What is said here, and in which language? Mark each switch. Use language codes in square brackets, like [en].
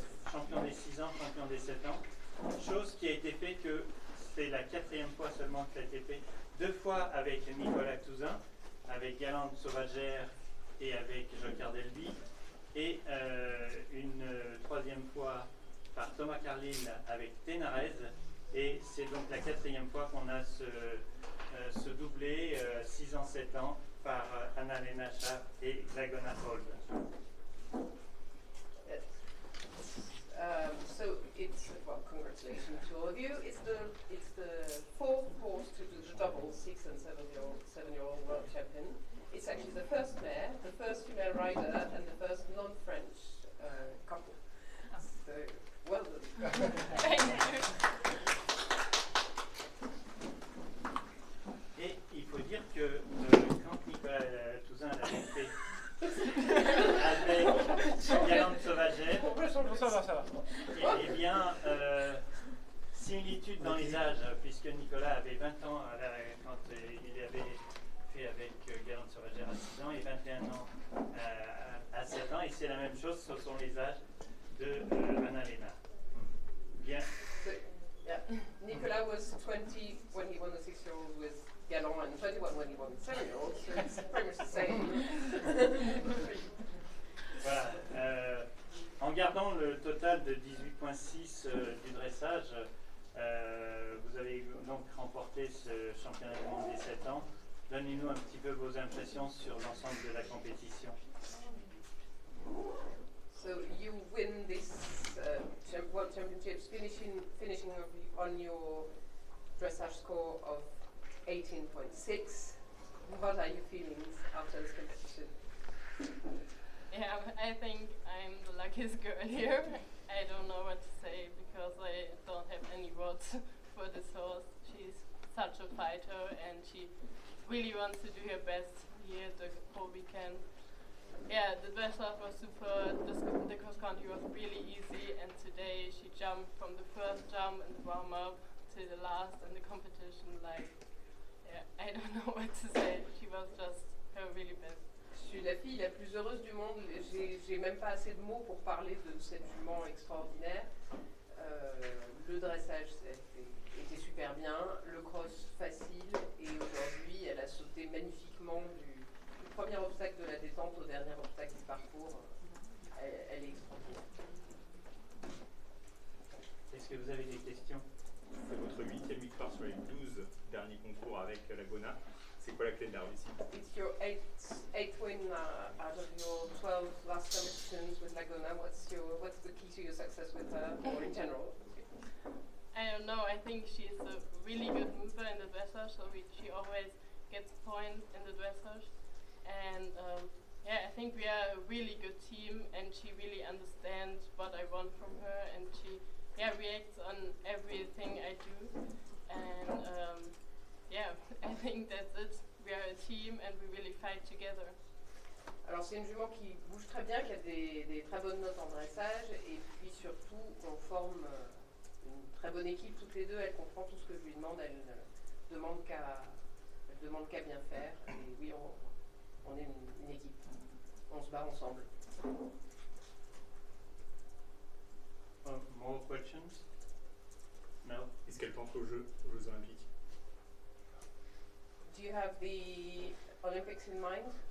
[fr] champion des 6 ans, champion des 7 ans, chose qui a été faite que c'est la 4e fois seulement que ça a été fait, 2 fois avec Nicolas Touzin, avec Galante Sauvagère et avec Joker Delby, et une 3e fois par Thomas Carlyle avec Ténarez, et c'est donc la 4e fois qu'on a ce doublé 6 ans, 7 ans par Anna-Lena Schaff et Lagona Hall. [en] So it's, well, congratulations to all of you. It's the fourth horse to do the double 6 and 7-year-old world champion. It's actually the first mare, the first female rider, and the first non-French couple. So well done. Thank you. [fr] Et il faut dire que quand Nicolas Touzin l'avait fait avec Galante Sauvagère, eh bien, similitude dans les âges, puisque Nicolas avait 20 ans quand il avait fait avec Galante Sauvagère à 6 ans et 21 ans à 7 ans, et c'est la même chose, ce sont les âges de Anna-Lena. Bien. [en] So, yeah, Nicolas was 20 when he won the 6-year-old with Galon, and 21 when he won the 7-year-old, so it's pretty much the same. [fr] Voilà. En gardant le total de 18,6 du dressage, vous avez donc remporté ce championnat du monde des 7 ans. Donnez-nous un petit peu vos impressions sur l'ensemble de la compétition. [en] So you win this World Championships, finishing on your dressage score of 18.6. What are your feelings after this competition? Yeah, I think I'm the luckiest girl here. I don't know what to say because I don't have any words for this horse. She's such a fighter and she really wants to do her best here the whole weekend. Yeah, the dressage was super, the cross country was really easy, and today she jumped from the first jump in the warm-up to the last in the competition. Like, yeah, I don't know what to say. She was just her really best. [fr] Je suis la fille la plus heureuse du monde. J'ai même pas assez de mots pour parler de cette jument extraordinaire. Le dressage était super bien, le cross facile, et aujourd'hui elle a sauté magnifiquement du premier obstacle de la détente au dernier obstacle du parcours. Elle est extraordinaire. Est-ce que vous avez des questions? C'est votre 8e victoire sur les 12 derniers concours avec Lagona. C'est quoi la clé de la réussite? [en] It's your eighth win out of your 12 last competitions with Lagona. What's the key to your success with her, or in general? I don't know, I think she's a really good mover in the dressage, so she always gets points in the dressage. And yeah, I think we are a really good team, and she really understands what I want from her, and she reacts on everything I do. And yeah, I think that's it. We are a team, and we really fight together. [fr] Alors c'est une jument qui bouge très bien, qui a des très bonnes notes en dressage, et puis surtout on forme une très bonne équipe toutes les deux. Elle comprend tout ce que je lui demande, elle demande qu'à bien faire. Et oui, on est une équipe, on se bat ensemble. [en] More questions? No? [fr] Est-ce qu'elle pense aux Jeux Olympiques? [en] Do you have the Olympics in mind?